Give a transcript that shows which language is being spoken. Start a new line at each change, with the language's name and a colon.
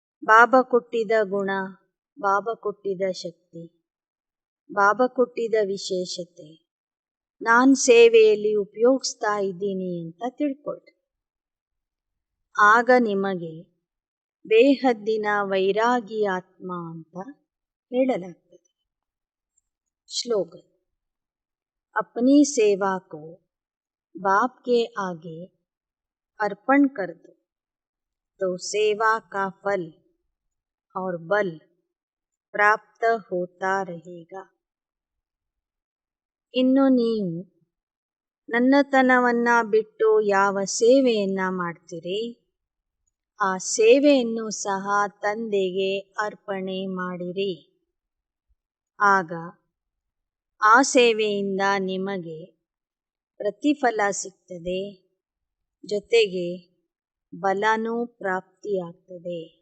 Kannada: ಬಾಬಾ ಕೊಟ್ಟಿದ ಗುಣ, ಬಾಬಾ ಕೊಟ್ಟಿದ ಶಕ್ತಿ, ಬಾಬಾ ಕೊಟ್ಟಿದ ವಿಶೇಷತೆ ನಾನು ಸೇವೆಯಲ್ಲಿ ಉಪಯೋಗಿಸ್ತಾ ಇದ್ದೀನಿ ಅಂತ ತಿಳ್ಕೊಳ್ರಿ. ಆಗ ನಿಮಗೆ ಬೇಹದ್ದಿನ ವೈರಾಗಿ ಆತ್ಮ ಅಂತ ಹೇಳಲಾಗ್ತದೆ.
Hindi: श्लोगन अपनी सेवा को बाप के आगे अर्पण कर दो तो सेवा का फल और बल प्राप्त होता रहेगा.
Kannada: ಇನ್ನು ನೀವು ನನ್ನತನವನ್ನ ಬಿಟ್ಟು ಯಾವ ಸೇವೆಯನ್ನ ಮಾಡ್ತೀರಿ, ಆ ಸೇವೆಯನ್ನು ಸಹ ತಂದೆಗೆ ಅರ್ಪಣೆ ಮಾಡಿರಿ. ಆಗ ಆ ಸೇವೆಯಿಂದ ನಿಮಗೆ ಪ್ರತಿಫಲ ಸಿಗ್ತದೆ, ಜೊತೆಗೆ ಬಲನೂ ಪ್ರಾಪ್ತಿಯಾಗ್ತದೆ.